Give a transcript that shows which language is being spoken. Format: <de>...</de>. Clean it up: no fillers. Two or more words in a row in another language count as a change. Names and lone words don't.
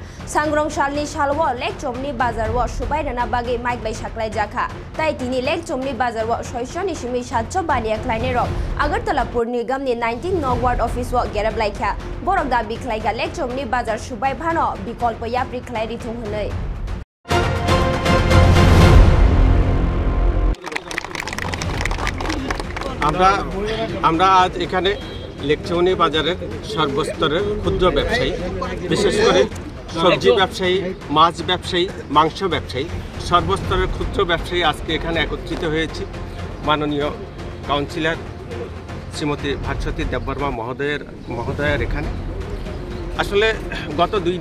<trp>Sangrong shalni salwo lek chomni bazar wo subai rana bage mic bai saklai jakha. Tai tini lek chomni bazar wo shoishoni sumi satjo baniya khlaine rok Agartala Pur Nigamni 19 Nog Ward Office wo gereb laikha. Borok dabi khlaiga lek chomni bazar subai fano bikolpo yapri khlai ritung hunai.</trp> <bn>আমরা আজ এখানে লেকচৌনি বাজারের সর্বস্তরের ক্ষুদ্র ব্যবসায়ী বিশেষ করে সবজি ব্যবসায়ী মাছ ব্যবসায়ী মাংস ব্যবসায়ী সর্বস্তরের ক্ষুদ্র ব্যবসায়ী আজকে এখানে একত্রিত হয়েছি মাননীয় কাউন্সিলর শ্রীমতী ভাস্বতী দেববর্মা মহোদয়ের এখানে আসলে গত 2</bn>